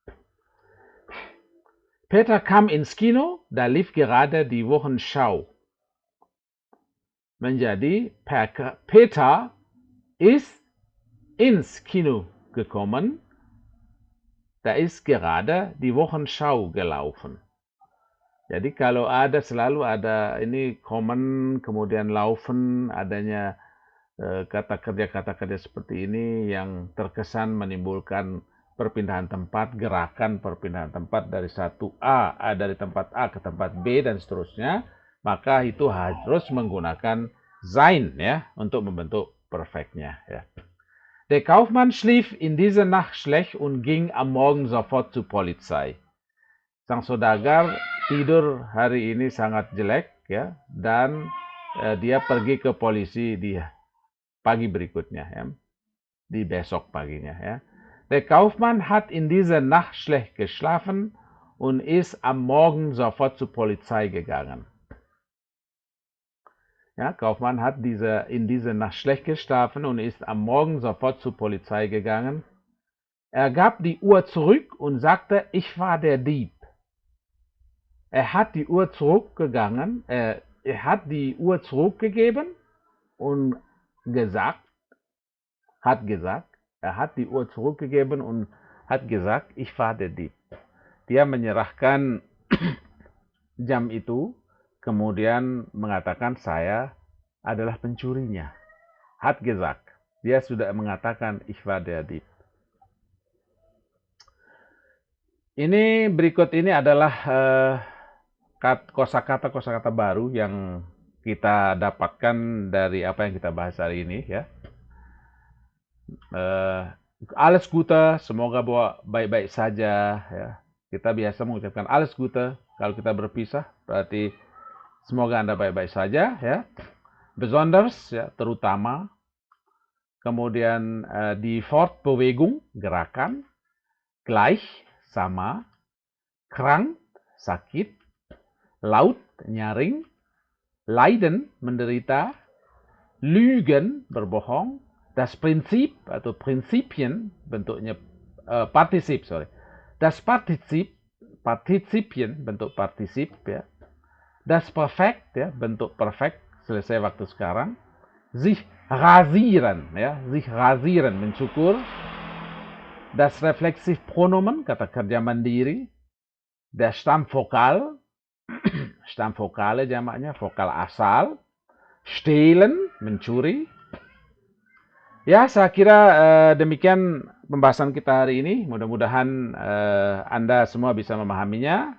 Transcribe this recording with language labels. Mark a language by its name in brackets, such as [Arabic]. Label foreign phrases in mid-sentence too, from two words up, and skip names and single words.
[German] Peter kam ins Kino, da lief gerade die Wochenschau. Menjadi Peter ist ins Kino gekommen, da ist gerade die Wochenschau gelaufen. [Indonesian] Jadi kalau selalu ada ini common, kemudian laufen, adanya kata kerja seperti ini yang terkesan menimbulkan perpindahan tempat, gerakan perpindahan tempat dari dari tempat A ke tempat B dan seterusnya, maka itu harus menggunakan sein ya untuk membentuk perfectnya ya. [German] Der Kaufmann schlief in dieser Nacht schlecht und ging am Morgen sofort zur Polizei. [Indonesian] Sang saudagar tidur hari ini sangat jelek ya dan dia pergi ke polisi di pagi berikutnya ya, di besok paginya ya. [German] Der Kaufmann hat in dieser Nacht schlecht geschlafen und ist am Morgen sofort zur Polizei gegangen. Ja, Kaufmann hat in dieser Nacht schlecht geschlafen und ist am Morgen sofort zur Polizei gegangen. Er gab die Uhr zurück und sagte, ich war der Dieb. Er hat die Uhr zurückgegeben und hat gesagt, ich war der Dieb. [Indonesian] Dia menyerahkan jam itu, kemudian mengatakan saya adalah pencurinya. [German] Hat gesagt. [Indonesian] Dia sudah mengatakan [German] ich war der Dieb. [Indonesian] Ini berikut ini adalah kosakata baru yang kita dapatkan dari apa yang kita bahas hari ini ya. [German] Alles Gute, [Indonesian] semoga baik-baik saja ya. Kita biasa mengucapkan [German] alles Gute [Indonesian] kalau kita berpisah, berarti semoga Anda baik-baik saja ya. Besonders ya, terutama. Kemudian di Fortbewegung, gerakan, gleich, sama, krank, sakit, laut, nyaring, leiden, menderita, [German] lügen, berbohong, das Prinzip atau Prinzipien, [Indonesian] bentuknya partisip, [German] das Partizipien, [Indonesian] bentuk partisip, ya. [German] Das Perfekt, [Indonesian] ya, bentuk perfect, selesai waktu sekarang. [German] Sich rasieren, ya, sich rasieren, mencukur. Das Reflexivpronomen, [Indonesian] kata kerja mandiri. [German] Der Stammvokal, Stammvokale [Indonesian] jamaknya, vokal asal. [German] Stehlen, mencuri. [Indonesian] Ya, saya kira demikian pembahasan kita hari ini. Mudah-mudahan Anda semua bisa memahaminya.